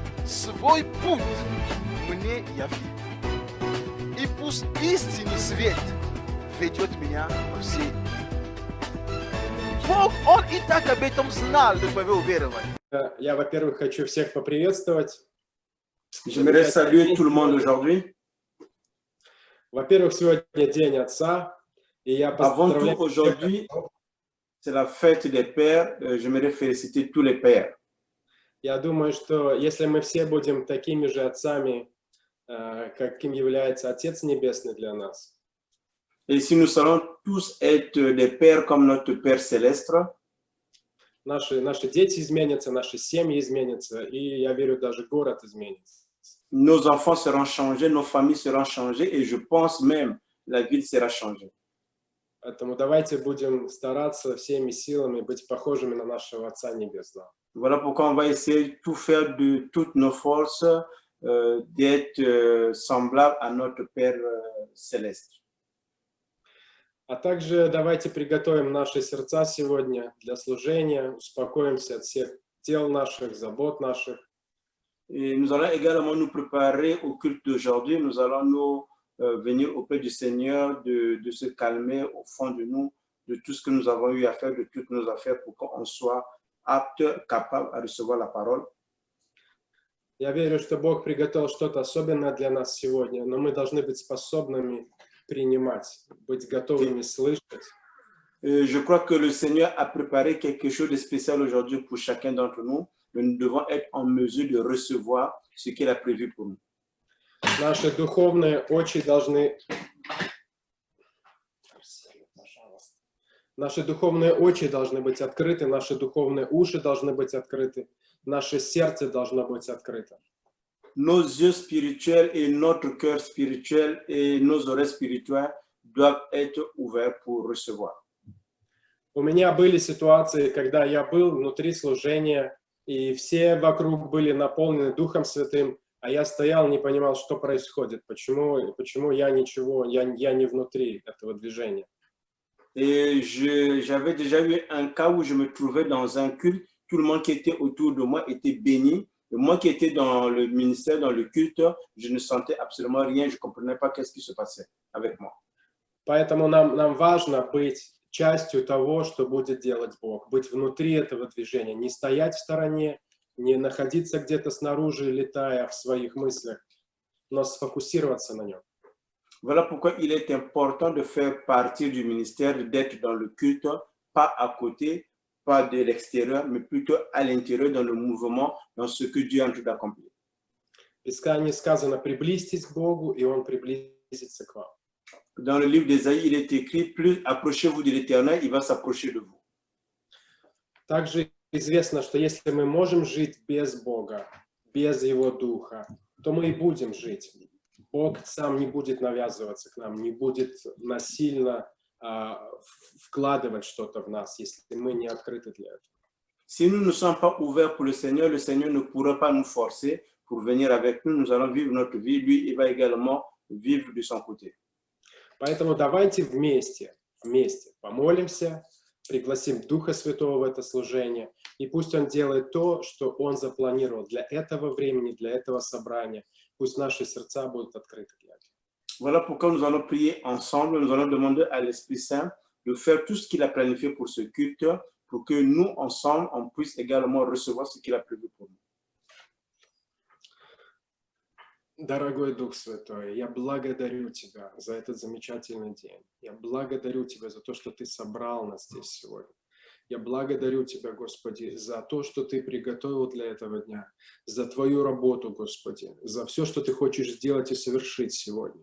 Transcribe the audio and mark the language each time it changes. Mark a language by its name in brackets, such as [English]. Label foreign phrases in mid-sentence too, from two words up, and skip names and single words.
[Russian] свой путь мне явил. И пусть истинный свет ведет меня по всей. Бог, Он и так об этом знал до твоего уверования. Я, во-первых, хочу всех поприветствовать. [French] J'aimerais saluer tout le monde aujourd'hui. [Russian] Во-первых, сегодня День Отца, и я [French] Avant tout, [Russian] поздравляю [French] aujourd'hui, c'est la fête des pères. J'aimerais féliciter tous les pères. [Russian] Я думаю, что если мы все будем такими же отцами, каким является Отец Небесный для нас, [French] Et si nous allons tous être des pères comme notre Père céleste, [Russian] наши дети изменятся, наши семьи изменятся, и я верю, даже город изменится. [French] nos enfants seront changés, nos familles seront changées, et je pense même la ville sera changée. [Russian] Поэтому давайте будем стараться всеми силами быть похожими на нашего Отца Небесного. [French] Voilà pourquoi on va essayer de tout faire de toutes nos forces, d'être semblable à notre Père céleste. [Russian] А также давайте приготовим наши сердца сегодня для служения, успокоимся от всех дел наших, забот наших. [French] Et nous allons également nous préparer au culte d'aujourd'hui. Nous allons nous venir auprès du Seigneur, de se calmer au fond de nous, de tout ce que nous avons eu à faire, de toutes nos affaires, pour qu'on soit apte, capable à recevoir la parole. [Russian] Я верю, что Бог приготовил что-то особенное для нас сегодня, но мы должны быть способными принимать, быть готовыми слышать. [French] Je crois que le Seigneur a préparé quelque chose de spécial aujourd'hui pour chacun d'entre nous. Mais nous devons être en mesure de recevoir ce qu'il a prévu pour nous. [Russian] Наши духовные очи должны... Наши духовные очи должны быть открыты, наши духовные уши должны быть открыты, наше сердце должно быть открыто. [French] Nos yeux spirituels et notre cœur spirituel et nos oreilles spirituelles doivent être ouverts pour recevoir. [Russian] У меня были ситуации, когда я был внутри служения, и все вокруг были наполнены Духом Святым, а я стоял, не понимал, что происходит, почему я ничего, я не внутри этого движения. [French] Et j'avais déjà eu un cas où je me trouvais dans un culte, tout le monde qui était autour de moi était béni, et moi qui étais dans le ministère, dans le culte, je ne sentais absolument rien, je ne comprenais pas qu'est-ce qui se passait avec moi. [Russian] Поэтому нам важно быть частью того, что будет делать Бог, быть внутри этого движения, не стоять в стороне, не находиться где-то снаружи, летая в своих мыслях, но сфокусироваться на нем. [French] Voilà pourquoi il est important de faire partie du ministère, d'être dans le culte, pas à côté, pas de l'extérieur, mais plutôt à l'intérieur, dans le mouvement, dans ce que Dieu est en train d'accomplir. [Russian] В Писании сказано: приблизьтесь к Богу, и Он приблизится к вам. [French] Dans le livre d'Ésaïe, il est écrit, plus approchez-vous de l'Éternel, il va s'approcher de vous. [Russian] Также известно, что если мы можем жить без Бога, без Его Духа, то мы и будем жить. Бог сам не будет навязываться к нам, не будет насильно вкладывать что-то в нас, если мы не открыты для этого. [French] Si nous ne sommes pas ouverts pour le Seigneur ne pourra pas nous forcer pour venir avec nous. Nous allons vivre notre vie. Lui, il va également vivre de son côté. [Russian] Поэтому давайте вместе помолимся, пригласим Духа Святого в это служение, и пусть Он делает то, что Он запланировал для этого времени, для этого собрания. Пусть наши сердца будут открыты для этого. [French] Voilà pourquoi nous allons prier ensemble. Nous allons demander à l'Esprit Saint de faire tout ce qu'il a planifié pour ce culte, pour que nous, ensemble, on puisse également recevoir ce qu'il a prévu pour nous. [Russian] Дорогой Дух Святой, я благодарю Тебя за этот замечательный день. Я благодарю Тебя за то, что Ты собрал нас здесь сегодня. Я благодарю Тебя, Господи, за то, что Ты приготовил для этого дня, за Твою работу, Господи, за все, что Ты хочешь сделать и совершить сегодня.